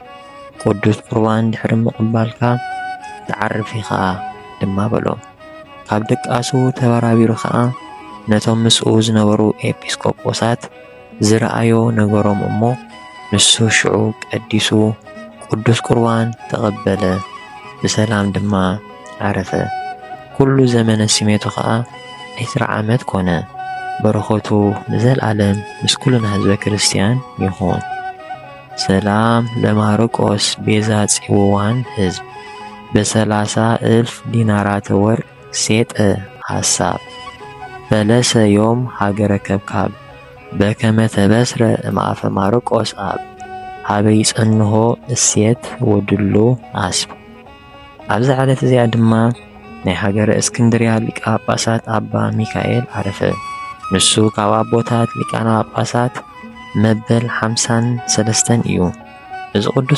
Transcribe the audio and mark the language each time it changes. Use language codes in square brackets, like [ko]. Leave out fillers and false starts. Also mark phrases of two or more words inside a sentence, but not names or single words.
[ti] ቅዱስ ቁርባን ድሕሪ ምቕባልካ ተዓርፊ ኸዓ ድማ በሎ። ካብ ደቃሱ ተባራቢሩ ከዓ ነቶም ምስኡ ዝነበሩ ኤጲስቆጶሳት ዝረአዮ ነገሮም እሞ ንሱ ሽዑ ቀዲሱ ቅዱስ ቁርባን ተቐበለ፣ ብሰላም ድማ ዓረፈ። ኩሉ ዘመነ ሲሜቱ ከዓ 20 ዓመት ኮነ። በረኸቱ ንዘለዓለም ምስ ኩልና ህዝበ ክርስቲያን ይኹን። [gez] ሰላም ለማርቆስ ቤዛ ጽውዋን ህዝብ በ30,000 ዲናራተ ወርቅ ሴጠ ሐሳብ ፈለሰ ዮም ሃገረ ከብካብ በከመ ተበስረ እምአፈ ማርቆስ አብ ሃበይ ጸንሆ እሴት ወድሉ አስብ። [ti] ኣብዚ ዓለት እዚኣ ድማ ናይ ሃገረ እስክንድርያ ሊቀ ጳጳሳት አባ ሚካኤል ዓረፈ። ንሱ ካብ ኣቦታት ሊቃነ ጳጳሳት መበል 53 እዩ። እዚ ቅዱስ